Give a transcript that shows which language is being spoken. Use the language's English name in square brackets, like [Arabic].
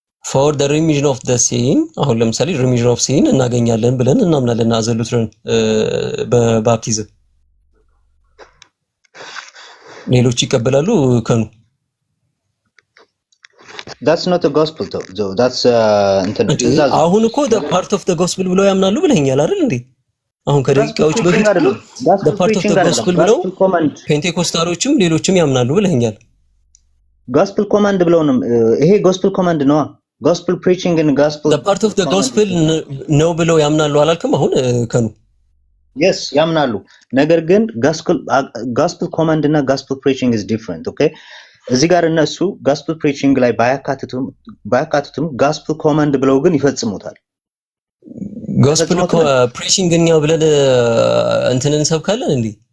[English] for the remission of the sin [Amharic] አሁን ለምሳሌ remission of sin እናገኛለን ብለን እናምናለን። አዘሉትረን በባፕቲዝም ሌሎች ይቀበላሉ ከኑ [English] that's not a gospel though that's [Amharic] አሁን እኮ [English] the part of the gospel [Amharic] ብለው ያምናሉ ብለኛል አይደል እንዴ? አሁን ከደቂቃዎች በፊት the part of the gospel ብለው ፔንቴኮስታሎችም ሌሎችም ያምናሉ ብለኛል። [English] gospel command [Amharic] ብለው ነው ይሄ [English] gospel command ነው። gospel preaching and gospel the part of the gospel [Amharic] ነው ብለው ያምናሉ አላልኩም? አሁን ከኑ yes ያምናሉ። ነገር ግን gospel command እና [English] gospel preaching is different okay [Amharic] እዚህ ጋር እነሱ gospel preaching ላይ ባያካትቱም gospel command ብለው ግን ይፈጽሙታል። gospel preaching እኛ ብለን እንትንን እንሰብካለን እንዴ?